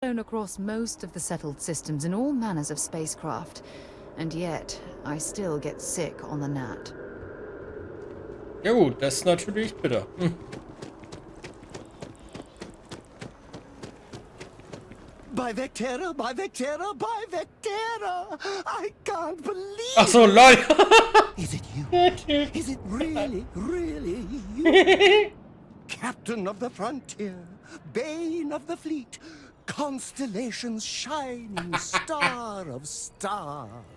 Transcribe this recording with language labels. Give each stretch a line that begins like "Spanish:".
English: flown across most of the settled systems in all manners of spacecraft, and yet I still get sick on the gnat.
German: Ja gut, das ist natürlich bitter.
English: By Vectera, by Vectera, by Vectera! I can't believe
German: Ach so, lol.
English: Is it you? Is it really, really you? Captain of the frontier, bane of the fleet, constellation's shining star of stars.